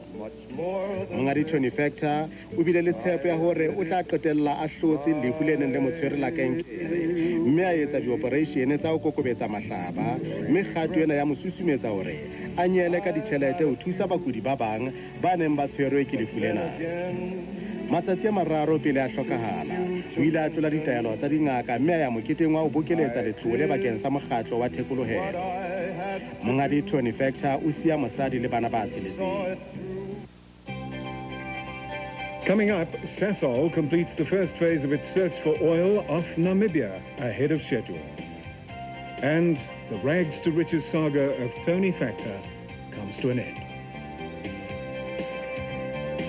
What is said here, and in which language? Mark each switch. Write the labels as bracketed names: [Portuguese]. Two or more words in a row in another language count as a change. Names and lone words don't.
[Southern Sotho] Mongadi Tony Factor o bile le tshepo ya hore o tla qetella a hlotse lefu le neng le mo tshwere la kankere, mme a etsa di-operation tsa ho kokobetsa mahlaba, mme kgato ena ya mo susumetsa hore a nyele ka ditjhelete ho thusa bakudi ba bang ba neng ba tshwerwe ke lefu lena. Matsatsi a mararo pele a hlokahala o ile a tlola ditaelo tsa dingaka mme a ya moketeng wa ho bokeletsa letlole bakeng sa mokgatlo wa thekolohelo. Mongadi Tony Factor o siya mosadi le bana ba tsheletseng. [English] Coming up, Sasol completes the first phase of its search for oil off Namibia ahead of schedule. And the rags to riches saga of Tony Factor comes to an end.